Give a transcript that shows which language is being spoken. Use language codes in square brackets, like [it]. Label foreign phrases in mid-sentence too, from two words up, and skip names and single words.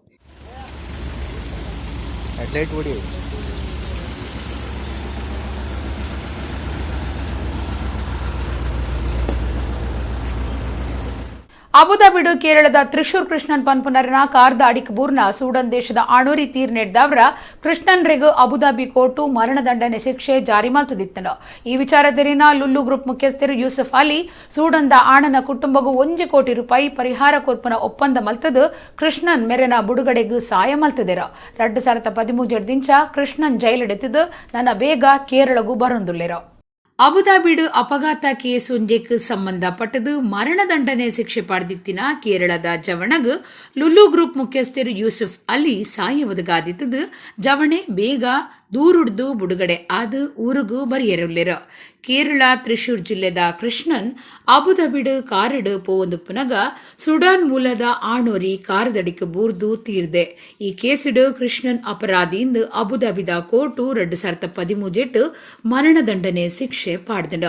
[tcy] ಅಬುದಾಬಿಡು ಕೇರಳದ ತ್ರಿಶೂರ್ ಕೃಷ್ಣನ್ ಪನ್ಪುನರನ ಕಾರ್ದ ಅಡಿಕಬೂರ್ನ ಸೂಡನ್ ದೇಶದ ಆಣೂರಿ ತೀರ್ ನೀಡಿದವ್ರ ಕೃಷ್ಣನ್ರೆಗೂ ಅಬುದಾಬಿ ಕೋರ್ಟು ಮರಣದಂಡನೆ ಶಿಕ್ಷೆ ಜಾರಿ ಮಾಡ್ತದಿತ್ತಂಡ. ಈ ವಿಚಾರದರಿನ ಲುಲ್ಲು ಗ್ರೂಪ್ ಮುಖ್ಯಸ್ಥರು ಯೂಸುಫ್ ಅಲಿ ಸೂಡನ್ದ ಆಣನ ಕುಟುಂಬಗೂ 1 ಕೋಟಿ ರೂಪಾಯಿ ಪರಿಹಾರ ಕೊರ್ಪುನ ಒಪ್ಪಂದ ಮಲ್ತದು ಕೃಷ್ಣನ್ ಮೆರೆನ ಬುಡುಗಡೆಗೂ ಸಹಾಯ ಮಲ್ತದೇರ. 2013 ಕೃಷ್ಣನ್ ಜೈಲಿಡೆತ್ತಿದ್ದು ನನ್ನ ಬೇಗ ಕೇರಳಗೂ ಬರೊಂದುಲ್ಲೇರ. ಅಬುದಾಬಿಡು ಅಪಘಾತ ಕೇಸ್ ಒಂಜೆಕ್ ಸಂಬಂಧಪಟ್ಟದು ಮರಣದಂಡನೆ ಶಿಕ್ಷೆ ಪಡೆದಿತ್ತಿನ ಕೇರಳದ ಜವಣಗ್ ಲುಲ್ಲು ಗ್ರೂಪ್ ಮುಖ್ಯಸ್ಥರು ಯೂಸುಫ್ ಅಲಿ ಸಾಯ ಒದಗಾದಿತ್ತದು ಜವಣೆ ಬೇಗ ದೂರುಡ್ದು ಬುಡುಗಡೆ ಆದು ಊರಿಗೂ ಬರಿಯರುಲ್ಲೇರ. ಕೇರಳ ತ್ರಿಶೂರ್ ಜಿಲ್ಲೆದ ಕೃಷ್ಣನ್ ಅಬುದಾಬಿಡು ಕಾರಡು ಪೋವಂದುಪ್ಪುನಗ ಸುಡಾನ್ ಮೂಲದ ಆಣೋರಿ ಕಾರದಡಿಕ ಬೂರ್ದು ತೀರ್ದೆ. ಈ ಕೇಸಿಡು ಕೃಷ್ಣನ್ ಅಪರಾಧಿಯಿಂದ ಅಬುದಾಬಿದ ಕೋರ್ಟು 2013 ಮರಣದಂಡನೆ ಶಿಕ್ಷೆ ಪಾಡ್ದಂಡ.